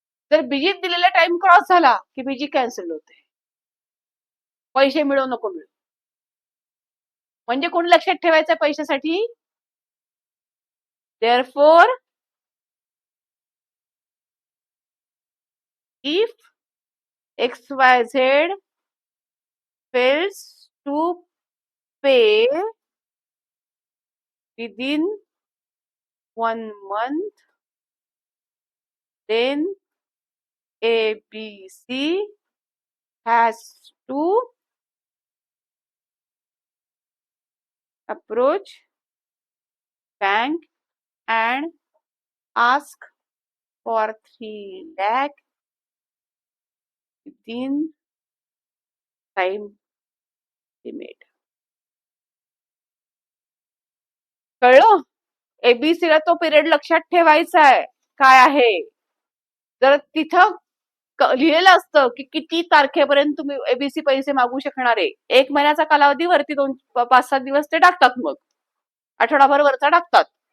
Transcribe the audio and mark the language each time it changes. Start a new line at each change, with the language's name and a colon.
Marathi: जर बीजीत दिलेला time cross झाला की बीजी कॅन्सल होते, पैसे मिळो नको मिळो. म्हणजे कोण लक्षात ठेवायचं पैशासाठी,
English: Therefore if XYZ fails to pay within 1 month, then ABC has to approach bank and ask for 3 lakh within time limit.
Marathi: कळलं? एबीसी ला तो पिरियड लक्षात ठेवायचा आहे काय आहे. जर तिथं लिहिलेलं असतं की किती तारखेपर्यंत तुम्ही एबीसी पैसे मागू शकणार आहे, 1 महिन्याचा कालावधी वरती 5-7 दिवस ते टाकतात, मग आठवडाभर वरचा टाकतात.